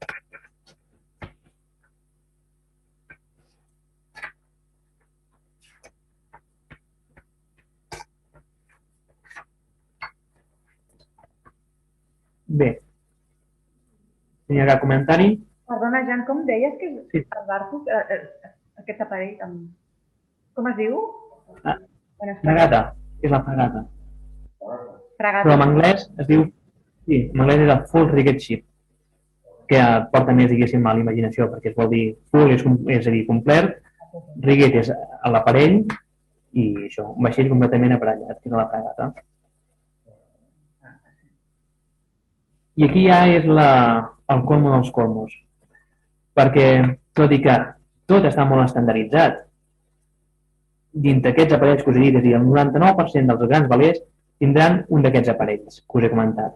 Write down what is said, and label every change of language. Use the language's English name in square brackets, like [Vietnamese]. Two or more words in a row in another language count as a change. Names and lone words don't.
[Catalan] Bé, tenia cap comentari? Perdona, Jan, com deies que és Sí. el barco, aquest aparell, com es diu? Fregata, és la fregata. Fregata. Però en anglès es diu, sí, en anglès és el [English] full rigged ship, [Catalan] que porta més, diguéssim, a la imaginació, perquè es vol dir full, és a dir, complet, rigged és l'aparell, i això, un vaixell completament aparellat, que és la fregata. I aquí ja és el colmo dels colmos, perquè tot i que tot està molt estandarditzat, dins d'aquests aparells que us he dit, és a dir, el 99% dels grans velers tindran un d'aquests aparells que us he comentat.